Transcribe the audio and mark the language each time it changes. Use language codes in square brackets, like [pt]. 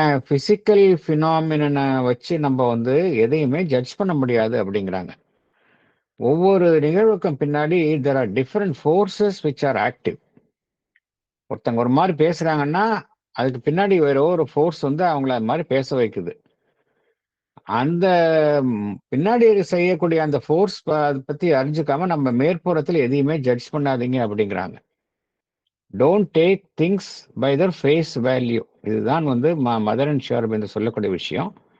[ta] Physical ஃபினாமினனை வச்சு நம்ம வந்து எதையுமே ஜட்ஜ் பண்ண முடியாது அப்படிங்கிறாங்க. ஒவ்வொரு நிகழ்வுக்கும் பின்னாடி [en] there are different forces which are active. [ta] ஒருத்தங்க ஒரு மாதிரி பேசுறாங்கன்னா அதுக்கு பின்னாடி வேற ஒரு ஃபோர்ஸ் வந்து அவங்கள அது மாதிரி பேச வைக்குது. அந்த பின்னாடி செய்யக்கூடிய அந்த ஃபோர்ஸ் அதை பத்தி அறிஞ்சுக்காம நம்ம மேற்புறத்துல எதையுமே ஜட்ஜ் பண்ணாதீங்க அப்படிங்கிறாங்க. [en] Don't take things by the face value. [ta] இதுதான் வந்து மதர் அண்ட் ஷார்ப் என்று சொல்லக்கூடிய விஷயம்.